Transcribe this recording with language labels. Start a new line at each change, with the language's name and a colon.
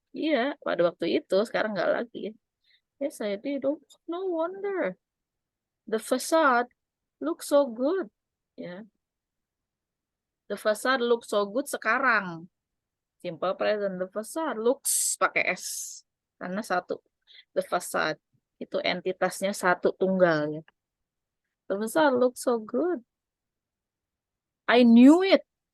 Indonesian: Iya, pada waktu itu, sekarang nggak lagi.
English: Yes, I did. Oh, no wonder. The facade looks so good. Ya. The facade looks so good
Indonesian: sekarang.
English: Simple present. The facade looks pakai S.
Indonesian: Karena satu.
English: The facade.
Indonesian: Itu entitasnya satu tunggal. Ya.
English: The facade looks so good. I knew it.